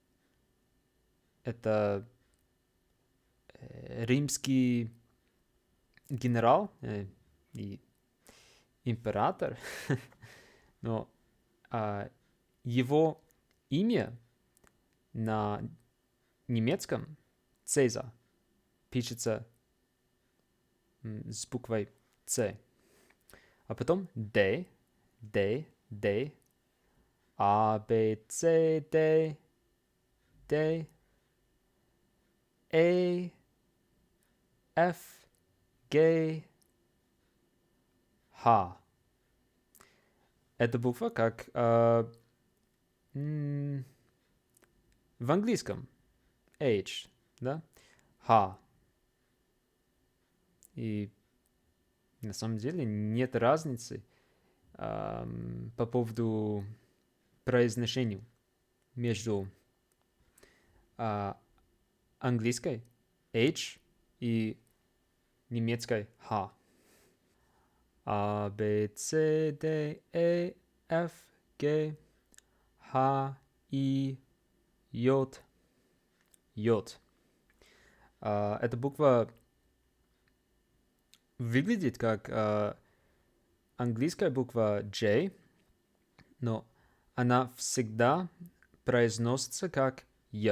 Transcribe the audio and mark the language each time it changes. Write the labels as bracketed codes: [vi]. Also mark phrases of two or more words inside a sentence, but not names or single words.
[ru] Это римский генерал, и император, но его имя на немецком Цезарь пишется с буквой С. А потом [de] D, D, D, A, B, C, D, D, A, F, G, H. [ru] Эта буква как в английском H, да? [de] H. [ru] И на самом деле нет разницы по поводу произношения между английской H и немецкой H. [de] A, B, C, D, E, F, G, H, I, J, J. [ru] Эта буква выглядит как английская буква J, но она всегда произносится как Я.